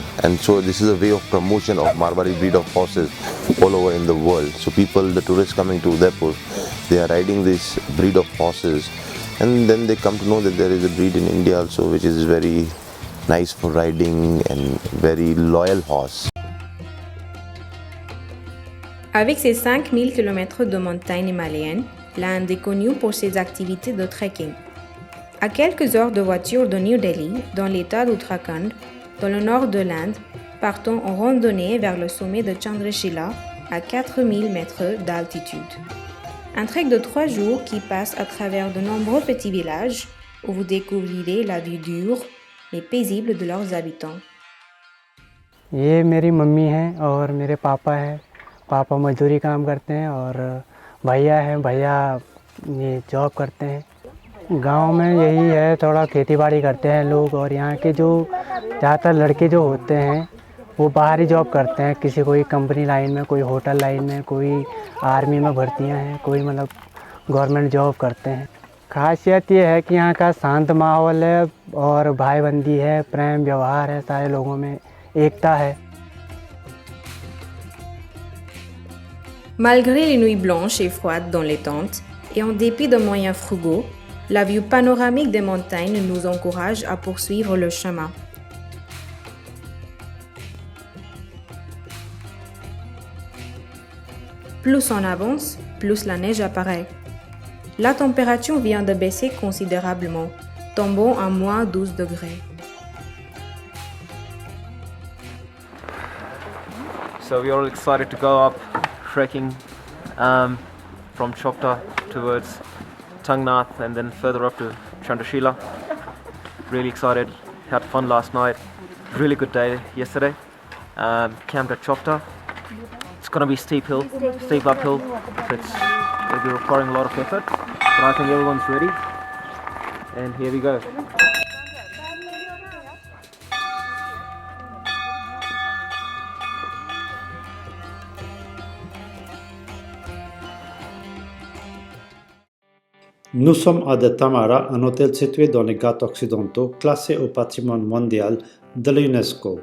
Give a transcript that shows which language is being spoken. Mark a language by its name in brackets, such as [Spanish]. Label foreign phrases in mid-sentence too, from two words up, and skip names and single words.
[English] And so this is a way of promotion of Marwari breed of horses all over in the world. So people, the tourists coming to Udaipur, they are riding this breed of horses, and then they come to know that there is a breed in India also which is very nice for riding and very loyal horse. [French] Avec ses 5000 km de montagnes himalayennes, l'Inde est connue pour ses activités de trekking. À quelques heures de voiture de New Delhi, dans l'état d'Uttarakhand, dans le nord de l'Inde, partons en randonnée vers le sommet de Chandrashila à 4000 mètres d'altitude. Un trek de 3 jours qui passe à travers de nombreux petits villages où vous découvrirez la vie dure mais paisible de leurs habitants. [Hindi] ये मेरी मम्मी हैं और मेरे पापा हैं। पापा मजदूरी काम करते हैं और भैया हैं। भैया ये जॉब करते हैं। गांव में यही है, थोड़ा खेती बाड़ी करते हैं लोग, और यहाँ के जो ज़्यादातर लड़के जो होते हैं वो बाहर ही जॉब करते हैं, किसी कोई [English] company line [Hindi] में, कोई [English] hotel line [Hindi] में, कोई आर्मी में भर्तियाँ हैं, कोई मतलब [English] government job [Hindi] करते हैं। खासियत ये है कि यहाँ का शांत माहौल है और भाईबंदी है, प्रेम व्यवहार है, सारे लोगों में एकता है। [French] Malgré les nuits blanches et froides dans les tentes, et en dépit de moyens frugaux, la vue panoramique des montagnes nous encourage à poursuivre le chemin. Plus on avance, plus la neige apparaît. La température vient de baisser considérablement, tombant à moins 12 degrés. [English] So we're all excited to go up trekking from Chokta towards Tungnath and then further up to Chandrashila. Really excited, had fun last night, really good day yesterday. Camped at Chokta. It's going to be steep uphill, so it's going to be requiring a lot of effort, but I think everyone's ready, and here we go. [French] Nous sommes à de Tamara, un hôtel situé dans les Ghats occidentaux, classé au patrimoine mondial de l'UNESCO.